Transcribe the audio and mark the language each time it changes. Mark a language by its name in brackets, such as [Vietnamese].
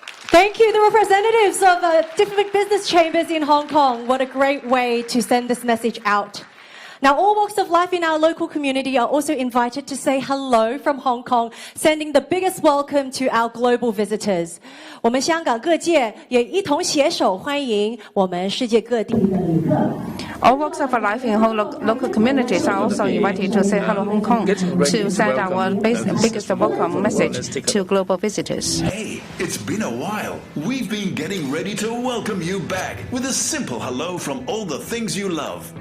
[English] Thank you, the representatives of different business chambers in Hong Kong. What a great way to send this message out. Now, all walks of life in our local community are also invited to say hello from Hong Kong, sending the biggest welcome to our global visitors. [Chinese] 我们香港各界也一同携手欢迎我们世界各地的旅客。 [English] All walks of life in local communities are also invited to say hello Hong Kong to send our biggest welcome message to global visitors. Hey, it's been a while. We've been getting ready to welcome you back with a simple hello from all the things you love.